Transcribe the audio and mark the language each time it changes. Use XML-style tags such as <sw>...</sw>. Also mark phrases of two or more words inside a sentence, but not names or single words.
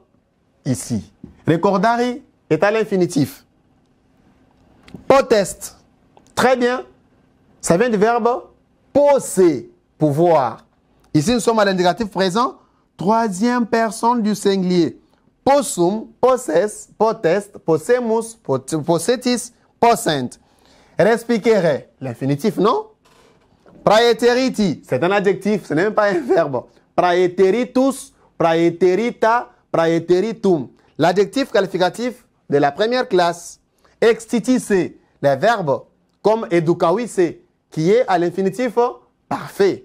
<fr>Ici. Recordari est à l'infinitif. Potest, très bien. Ça vient du verbe posser, pouvoir. Ici, nous sommes à l'indicatif présent, 3e personne du singulier.</fr> <la>Possum, possess, potest, possemus, possetis, possent.</la> <fr>Respicere, l'infinitif, non? Praeteriti, c'est un adjectif, ce n'est même pas un verbe.</fr> <la>Praeteritus, praeterita, praeteritum.</la> <fr>L'adjectif qualificatif de la première classe. Extitisse, les verbes comme educavisse, qui est à l'infinitif parfait.</fr>